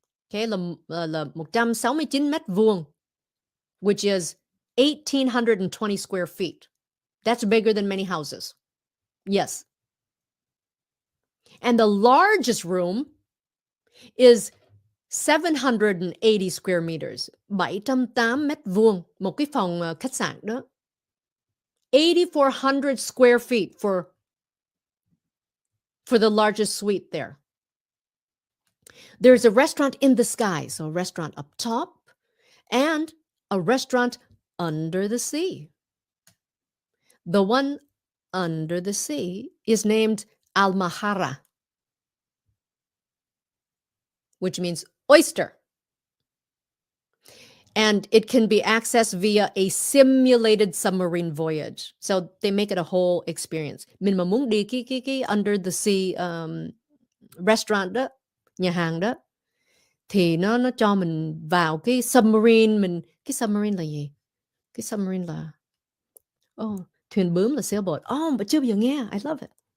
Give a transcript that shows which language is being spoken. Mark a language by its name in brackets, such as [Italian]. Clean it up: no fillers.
[English] Okay, [Vietnamese] là 169 mét vuông, [English] which is 1,820 square feet. That's bigger than many houses. Yes. And the largest room is 780 square meters, [Vietnamese] 708 mét vuông, một cái phòng khách sạn đó. [English] 8,400 square feet for the largest suite there. There's a restaurant in the sky, so a restaurant up top and a restaurant under the sea. The one under the sea is named Al Mahara, which means oyster. And it can be accessed via a simulated submarine voyage. So they make it a whole experience. [Vietnamese] Mình mà muốn đi cái [English] under the sea restaurant [Vietnamese] đó, nhà hàng đó, thì nó cho mình vào cái submarine. Cái submarine là gì? Cái submarine là thuyền bướm là sailboat. Mà chưa bao giờ nghe. [English] I love it.